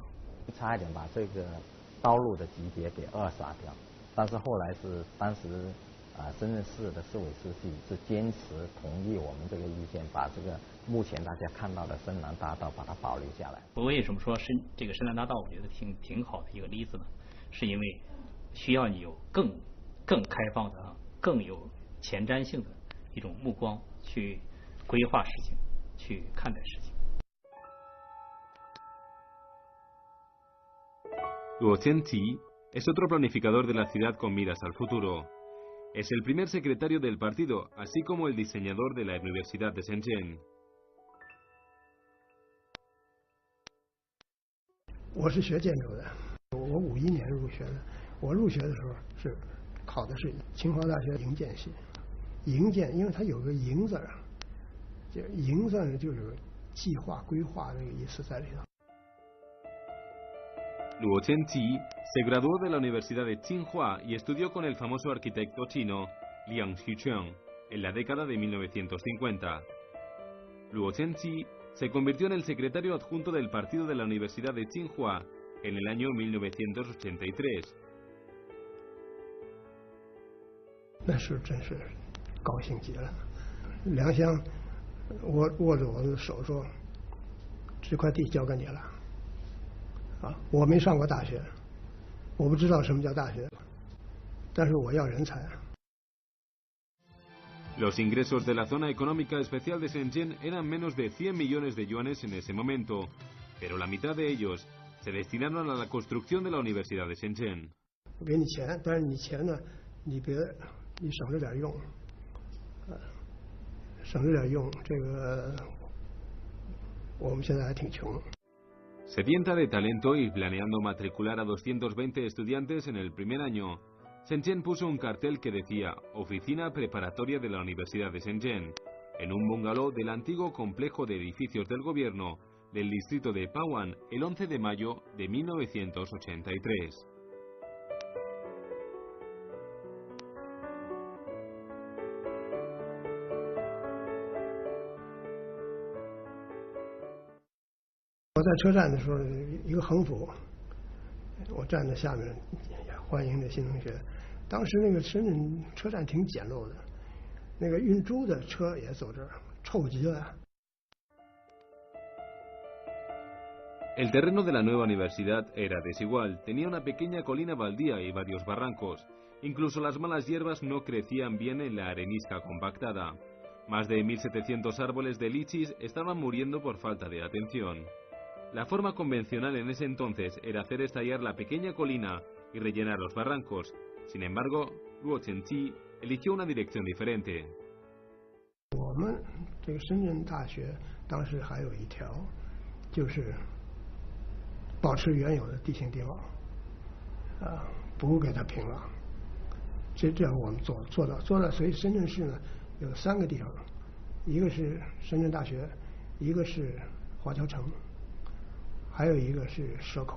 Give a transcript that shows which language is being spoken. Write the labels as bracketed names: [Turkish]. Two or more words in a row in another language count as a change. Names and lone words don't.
[Chinese] 差一点把这个道路的级别给扼杀掉，但是后来是当时深圳市的市委书记是坚持同意我们这个意见，把这个目前大家看到的深南大道把它保留下来。我为什么说这个深南大道我觉得挺好的一个例子呢？是因为需要你有更开放的、更有前瞻性的一种目光去规划事情，去看待事情。 [Spanish] Luo Zhenqi es otro planificador de la ciudad con miras al futuro. Es el primer secretario del partido, así como el diseñador de la Universidad de Shenzhen. [Chinese] 我是学建筑的，我51年入学的。我入学的时候是考的是清华大学营建系。营建，因为它有个“营”字啊，就“营”字就是计划、规划这个意思在里头。 [Spanish] Luo Chen-chi se graduó de la Universidad de Tsinghua y estudió con el famoso arquitecto chino Liang Xicheng en la década de 1950. Luo Chen-chi se convirtió en el secretario adjunto del partido de la Universidad de Tsinghua en el año 1983. [Chinese] 那是真是高兴极了。梁湘握着我的手说：“这块地交给你了。” 啊，我没上过大学，我不知道什么叫大学，但是我要人才。 [Spanish] Los ingresos de la zona económica especial de Shenzhen eran menos de 100 millones de yuanes en ese momento, pero la mitad de ellos se destinaron a la construcción de la Universidad de Shenzhen. [Chinese] 我给你钱，但是你钱呢，你省着点用，省着点用。这个我们现在还挺穷。 [Spanish] Sedienta de talento y planeando matricular a 220 estudiantes en el primer año, Shenzhen puso un cartel que decía Oficina Preparatoria de la Universidad de Shenzhen, en un bungalow del antiguo complejo de edificios del gobierno del distrito de Bao'an el 11 de mayo de 1983. [Chinese] 我在车站的时候，一个横幅，我站在下面，欢迎这新同学。当时那个深圳车站挺简陋的，那个运猪的车也走这儿，臭极了。 [Spanish] El terreno de la nueva universidad era desigual, tenía una pequeña colina baldía y varios barrancos. Incluso las malas hierbas no crecían bien en la arenisca compactada. Más de 1.700 árboles de lichis estaban muriendo por falta de atención. La forma convencional en ese entonces era hacer estallar la pequeña colina y rellenar los barrancos. Sin embargo, Luo Chen-chi eligió una dirección diferente. [Chinese] 我们这个深圳大学当时还有一条，就是保持原有的地形地貌，不给它平了。这样我们做到，所以深圳市呢有3个地方，一个是深圳大学，一个是华侨城，还有一个是蛇口。